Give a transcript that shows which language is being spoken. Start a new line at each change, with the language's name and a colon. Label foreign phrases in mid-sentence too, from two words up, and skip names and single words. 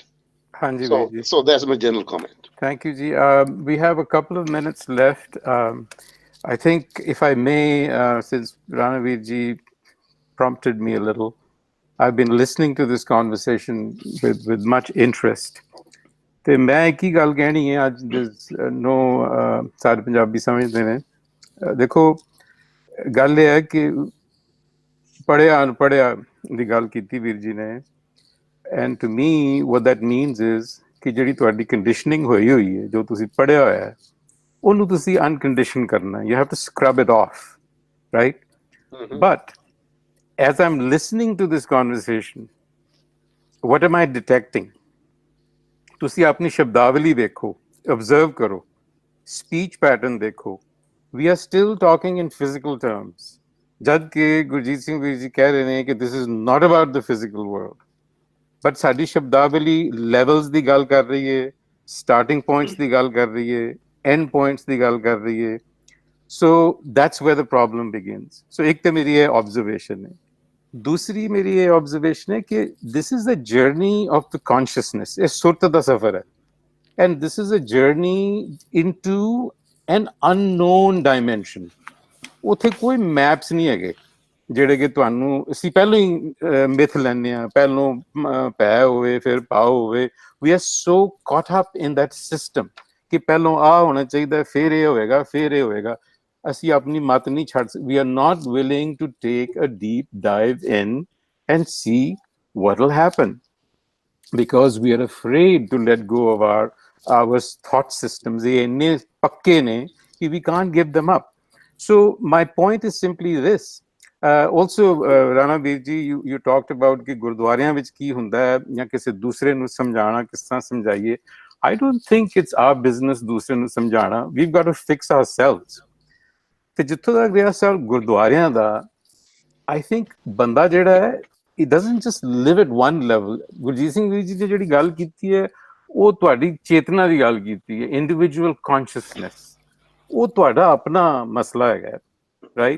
Punjabi: Hanji
English: So,
Punjabi: Veji.
English: so that's my general comment. Thank you, Ji. We have a couple of minutes left. I think, if I may, since Ranaveer Ji prompted me a little, I've been listening to this conversation with much interest.
Punjabi: ਤੇ ਮੈਂ ਇੱਕ ਹੀ ਗੱਲ ਕਹਿਣੀ ਹੈ ਅੱਜ ਨੋ ਸਾਰੇ ਪੰਜਾਬੀ ਸਮਝਦੇ ਨੇ ਦੇਖੋ ਗੱਲ ਇਹ ਹੈ ਕਿ ਪੜ੍ਹਿਆ ਅਨਪੜ੍ਹਿਆ ਦੀ ਗੱਲ ਕੀਤੀ ਵੀਰ ਜੀ ਨੇ
English: and to me what that means is
Punjabi: ਕਿ ਜਿਹੜੀ ਤੁਹਾਡੀ ਕੰਡੀਸ਼ਨਿੰਗ ਹੋਈ ਹੈ ਜੋ ਤੁਸੀਂ ਪੜ੍ਹਿਆ ਹੋਇਆ ਹੈ ਉਹਨੂੰ ਤੁਸੀਂ ਅਨਕੰਡੀਸ਼ਨ ਕਰਨਾ
English: you have to scrub it off, right? But as I'm listening to this conversation, what am I detecting?
Punjabi: ਤੁਸੀਂ ਆਪਣੀ ਸ਼ਬਦਾਵਲੀ ਦੇਖੋ, observe ਕਰੋ,
English: speech pattern
Punjabi: ਦੇਖੋ.
English: We are still talking in physical terms.
Punjabi: ਜਦ ਕਿ ਗੁਰਜੀਤ ਸਿੰਘ ਵੀਰ ਜੀ ਕਹਿ ਰਹੇ ਨੇ ਕਿ
English: this is not about the physical world. But
Punjabi: ਸਾਡੀ ਸ਼ਬਦਾਵਲੀ levels ਦੀ ਗੱਲ ਕਰ ਰਹੀ ਹੈ,
English: starting points
Punjabi: ਦੀ ਗੱਲ ਕਰ ਰਹੀ ਹੈ,
English: end points
Punjabi: ਦੀ ਗੱਲ ਕਰ ਰਹੀ ਹੈ.
English: So that's where the problem begins.
Punjabi: So ਇੱਕ ਤਾਂ ਮੇਰੀ ਇਹ observation ਹੈ.
Hindi: दूसरी मेरी ये ऑब्जर्वेशन है कि
English: this is the journey of the consciousness
Punjabi: ਇਹ ਸੁਰਤ ਦਾ ਸਫ਼ਰ ਹੈ
English: and this is a journey into an unknown dimension
Punjabi: ਉੱਥੇ ਕੋਈ ਮੈਪਸ ਨਹੀਂ ਹੈਗੇ ਜਿਹੜੇ ਕਿ ਤੁਹਾਨੂੰ ਅਸੀਂ ਪਹਿਲਾਂ ਹੀ ਮਿਥ ਲੈਂਦੇ ਆ ਪਹਿਲਾਂ ਪੈ ਹੋਵੇ ਫਿਰ ਪਾਓ ਹੋਵੇ
English: we are so caught up in that system
Punjabi: ਕਿ ਪਹਿਲਾਂ ਆ ਹੋਣਾ ਚਾਹੀਦਾ ਫਿਰ ਇਹ ਹੋਵੇਗਾ ਫਿਰ ਇਹ ਹੋਵੇਗਾ ਅਸੀਂ ਆਪਣੀ ਮਤ ਨਹੀਂ ਛੱਡ ਸਕਦੇ.
English: We are not willing to take a deep dive in and see what will happen because we are afraid to let go of our thought systems. They
Punjabi: ਇੰਨੇ ਪੱਕੇ ਨੇ ਕਿ
English: we can't give them up. So my point is simply this. Also, Rana Veer ji, you talked about
Punjabi: ਕਿ ਗੁਰਦੁਆਰਿਆਂ ਵਿੱਚ ਕੀ ਹੁੰਦਾ ਹੈ ਜਾਂ ਕਿਸੇ ਦੂਸਰੇ ਨੂੰ ਸਮਝਾਉਣਾ ਕਿਸ ਤਰ੍ਹਾਂ ਸਮਝਾਈਏ.
English: I don't think it's our business
Punjabi: ਦੂਸਰੇ ਨੂੰ ਸਮਝਾਉਣਾ.
English: We've got to fix ourselves.
Punjabi: ਤੇ ਜਿੱਥੋਂ ਤੱਕ ਰਿਹਾ ਸਰ ਗੁਰਦੁਆਰਿਆਂ ਦਾ
English: I think
Punjabi: ਬੰਦਾ ਜਿਹੜਾ ਹੈ
English: it doesn't just live at one level.
Punjabi: ਗੁਰਜੀਤ ਸਿੰਘ ਵੀਰ ਜੀ ਨੇ ਜਿਹੜੀ ਗੱਲ ਕੀਤੀ ਹੈ ਉਹ ਤੁਹਾਡੀ ਚੇਤਨਾ ਦੀ ਗੱਲ ਕੀਤੀ ਹੈ
English: individual consciousness
Punjabi: ਉਹ ਤੁਹਾਡਾ ਆਪਣਾ ਮਸਲਾ ਹੈਗਾ ਰਾਈਟ.